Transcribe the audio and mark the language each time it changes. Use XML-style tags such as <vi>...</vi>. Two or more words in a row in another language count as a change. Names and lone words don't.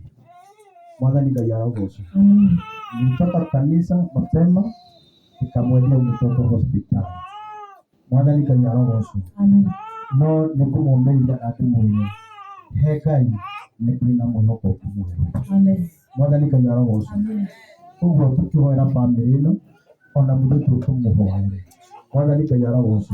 <ki>Mwathani Ngai arogocwo.</ki> <sw>Nilitoka kanisa mapema nikamwendea mtoto hospitali.</sw> <ki>Mwathani Ngai arogocwo. No nĩngũmũmĩrĩria na ndĩmwĩre he Ngai nĩ kũrĩ na mwĩhoko mwerũ. Mwathani Ngai arogocwo. Ũguo tũkĩhoera bamĩrĩ ĩno ona mũthũtũ tũmũhoere. Mwathani Ngai arogocwo.</ki>